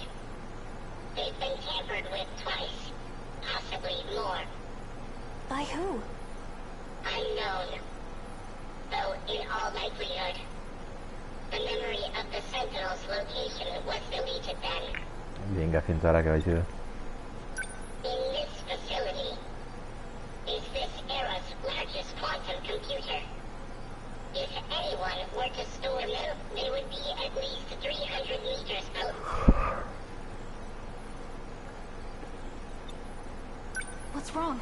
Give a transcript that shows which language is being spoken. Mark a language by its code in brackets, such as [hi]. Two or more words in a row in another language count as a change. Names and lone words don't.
[en] They've been tampered with twice, possibly more. By who? Unknown. Though in all likelihood, the memory of the Sentinels' location was deleted then. [ca] Vinga, fins ara que vaig bé. [en] In this facility is this era's largest quantum computer. If anyone were to store them, they would be at least 300 meters out. What's wrong?